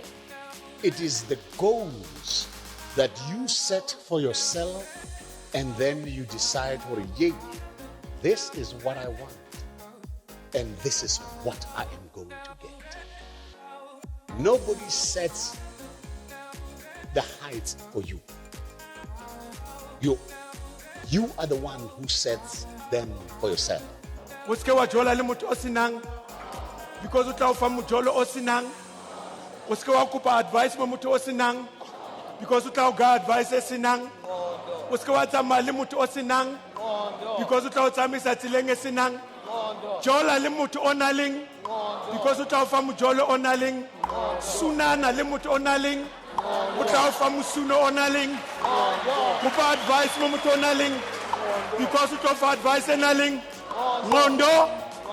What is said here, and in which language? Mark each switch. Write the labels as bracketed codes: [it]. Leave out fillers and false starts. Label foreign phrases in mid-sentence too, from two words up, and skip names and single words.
[en] It is the goals that you set for yourself, and then you decide, for yay, this is what I want, and this is what I am going to get. Nobody sets the heights for you. You are the one who sets them for yourself. [tn] Uske wajola le motho o sinang because o tla o fa mojolo o sinang. Uske wa kopa advice mo motho o sinang because o tla o ga advice e sinang. Uske wa tsamaya le motho o sinang because o tla o tsamaisa tseleng e sinang. jola le motho o nang leng because o tla o fa mojolo o nang leng sunana le motho o nang leng o tla o fa mosuno o nang leng kopa advice mo motho o nang leng because o tla o fa advice e nang leng ngondo